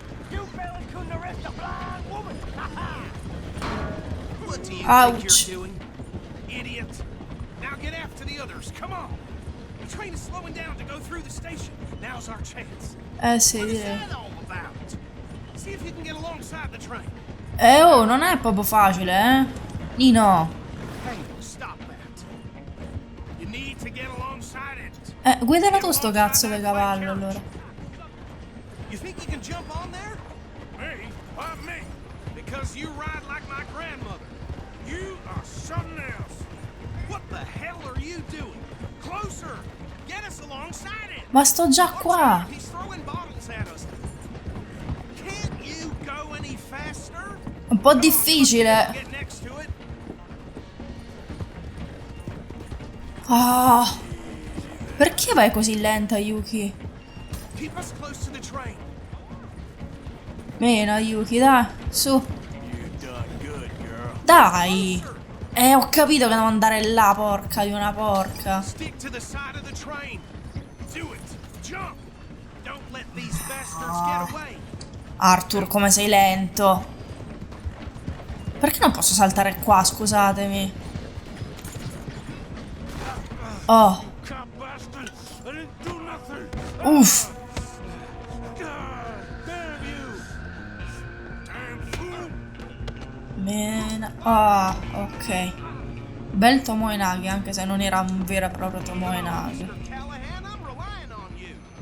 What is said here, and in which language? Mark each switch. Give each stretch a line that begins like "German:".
English: You barely couldn't arrest a blind woman. What do you Ouch. think you're doing, idiot? Now get after the others. Come on. The train is slowing down to go through the station. Now's our chance.
Italian: Sì,
English: What is
Italian: direi.
English: that all about? See if you can get alongside the train.
Italian: Oh, non è proprio facile, eh? Nino.
English: Hey, stop that. You need to get alongside it.
Italian: Guidala tu sto cazzo di cavallo, allora.
English: You think you can jump on there? Me? Why me? Because you ride like my grandmother. You are something else. What the hell are you doing? Closer! Get us alongside it!
Italian: Ma sto già
English: Watch
Italian: qua.
English: out, he's throwing bottles at us. Can't you go any faster?
Italian: Un po' difficile.
English: Get next to it. Ah.
Italian: Perché vai così lenta, Yuki?
English: Keep us close to the train.
Italian: Meno, Yuki, dai, su.
English: You done good, girl.
Italian: dai! Ho capito che devo andare là, porca di una porca.
English: Stick to the side of the train. Do it. Jump. Don't let these bastards get away.
Italian: Arthur, come sei lento. Perché non posso saltare qua, scusatemi? Oh.
English: Cop bastard. I didn't do nothing. Uff. Damn you. Damn fool.
Italian: Bene. Ah, ok. Bel Tomoe-nage, anche se non era un vero e proprio Tomoe-nage.
English: Callahan, I'm relying on you.